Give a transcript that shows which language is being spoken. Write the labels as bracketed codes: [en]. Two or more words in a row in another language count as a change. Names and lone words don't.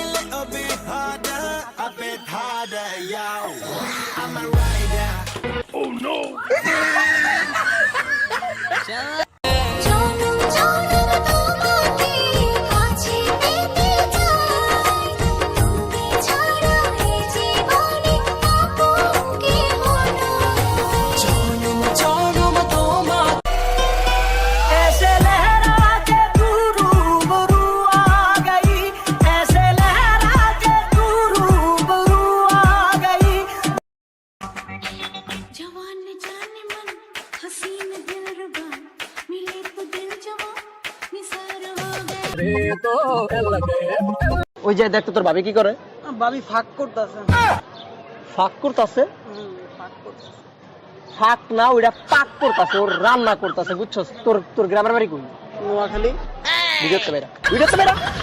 [bn] জনম জনম তোমাকে কাছে পেতে চাই, তুমি ছাড়া এই জীবনে আপন কেহ নাই। জনম জনম তোমার [hi] ऐसे लहरा के तू रूबरू आ गई, ऐसे लहरा के तू रूबरू आ गई। जवान जाने मन हसीन दिलरुबा, मिले तो दिल जवां निसार हो गए। [bn] ওই যে দেখতো তোর ভাবি কি করে? ভাবি ফাঁক করতেছে। ফাঁক করতেছে? ফাঁক না, ওইটা পাক করতেছে, ওর রান্না করতেছে, বুঝছস? তোর গ্রামের বাড়ি কই? নোয়াখালী। বুঝতে পেরা, বুঝতে পেরা।